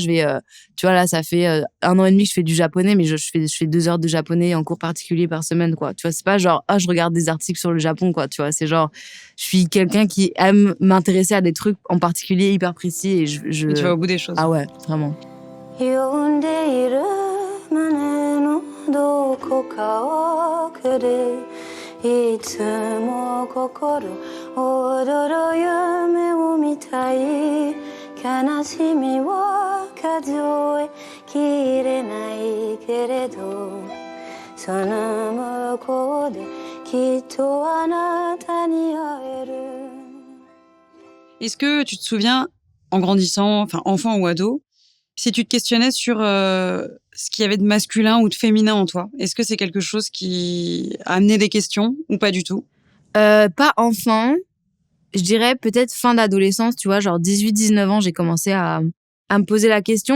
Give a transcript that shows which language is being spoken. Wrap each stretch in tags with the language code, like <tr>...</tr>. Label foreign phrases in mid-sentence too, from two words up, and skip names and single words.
<fr>Tu vois, là, ça fait 1 an et demi que je fais du japonais, mais je fais 2 heures de japonais en cours particulier par semaine, quoi. Tu vois, c'est pas genre, je regarde des articles sur le Japon, quoi. Tu vois, c'est genre, je suis quelqu'un qui aime m'intéresser à des trucs en particulier hyper précis et Et tu vas au bout des choses. Ah ouais, vraiment.</fr> <ja>呼んでいる胸のどこか奥でいつも心躍る夢を見たい悲しみは数えきれないけれどその向こうできっとあnaたに会える。</ja> <fr>Est-ce que tu te souviens, en grandissant, enfin enfant ou ado, si tu te questionnais sur ce qu'il y avait de masculin ou de féminin en toi, est-ce que c'est quelque chose qui a amené des questions ou pas du tout? Pas enfant. Je dirais peut-être fin d'adolescence, tu vois, genre 18-19 ans, j'ai commencé à me poser la question.</fr>